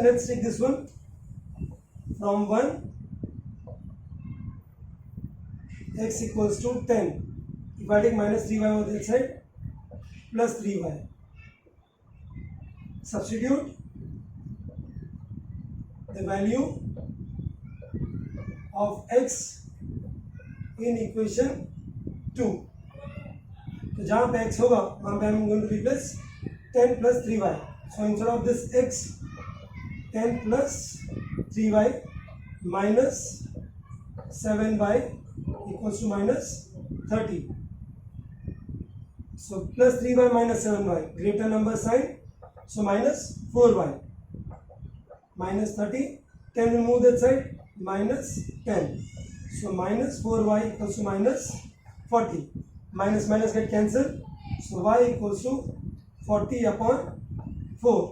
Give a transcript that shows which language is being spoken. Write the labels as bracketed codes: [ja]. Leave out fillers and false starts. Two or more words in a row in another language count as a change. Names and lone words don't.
[en] Let's take this one. From 1, x equals to 10. If I take minus 3y on this side, plus 3y. Substitute the value of x in equation 2. [hi] तो जहाँ पे x होगा वहाँ पे [en] I'm going to replace 10 plus 3y. So instead of this x, 10 plus 3y minus 7y equals to minus 30. So plus 3y minus 7y, greater number sign, so minus 4y. Minus 30, 10 will move that side, minus 10. So minus 4y equals to minus 40. Minus minus get cancelled, so y equals to 40 upon 4.